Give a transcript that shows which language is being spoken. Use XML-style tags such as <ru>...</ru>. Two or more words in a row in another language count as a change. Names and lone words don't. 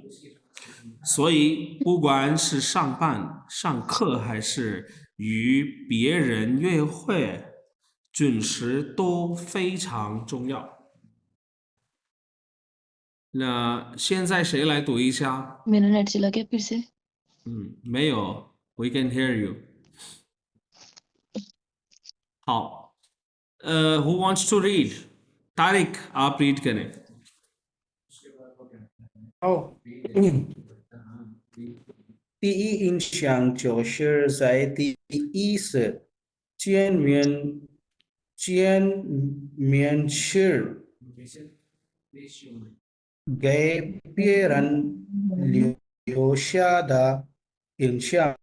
<zh>所以，不管是上班、上课还是与别人约会，准时都非常重要。那现在谁来读一下？</zh> <ur>मेरा नेट चला गया फिर से।</ur> <en>没有 We can hear you. 好，Who wants to read?</en> <ur>तारिक, आप read करें.</ur> <zh>好，第一印象就是在第一次见面时给别人留下的印象。</zh>